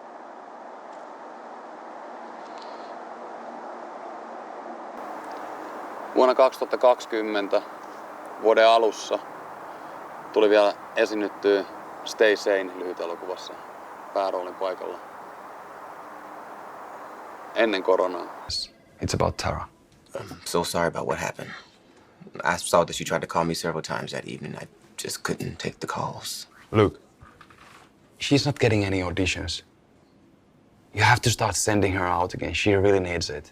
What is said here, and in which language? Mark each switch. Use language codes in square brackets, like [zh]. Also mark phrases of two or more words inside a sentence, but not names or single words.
[fi] Vuonna 2020 vuoden alussa tuli vielä esiinnyttyä Stay Sane -lyhytelokuvassa pääroolin paikalla. Ennen koronaa. [en] It's about Tara. I'm so sorry about what happened. I saw that you tried to call me several times that evening. I just couldn't take the calls. Look, she's not getting any auditions. You have to start sending her out again. She really needs it.